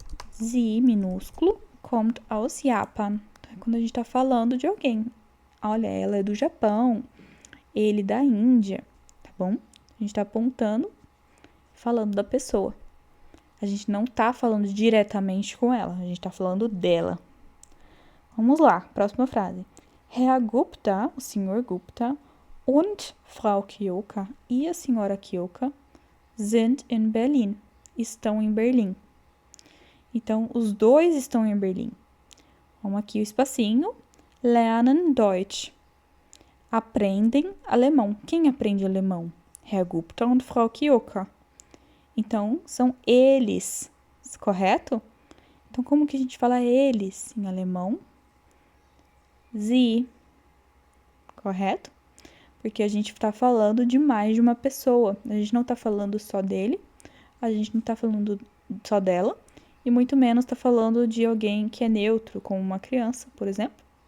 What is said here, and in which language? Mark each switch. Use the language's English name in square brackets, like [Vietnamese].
[German] Sie, [Portuguese] minúsculo, [German] kommt aus Japan. [Portuguese] Então, é quando a gente tá falando de alguém. Olha, ela é do Japão. Ele da Índia, tá bom? A gente tá apontando, falando da pessoa. A gente não tá falando diretamente com ela, a gente tá falando dela. Vamos lá, próxima frase. Herr Gupta, o senhor Gupta, [German] und Frau Kioka [Portuguese] e a senhora Kioka [German] sind in Berlin, [Portuguese] estão em Berlim. Então, os dois estão em Berlim. Vamos aqui o espacinho. [German] Lernen Deutsch. [Portuguese] Aprendem alemão. Quem aprende alemão? [German] Herr Gupta und Frau Kioka. [Portuguese] Então, são eles, correto? Então, como que a gente fala eles em alemão? Sie, correto? Porque a gente está falando de mais de uma pessoa. A gente não está falando só dele, a gente não está falando só dela, e muito menos está falando de alguém que é neutro, como uma criança, por exemplo.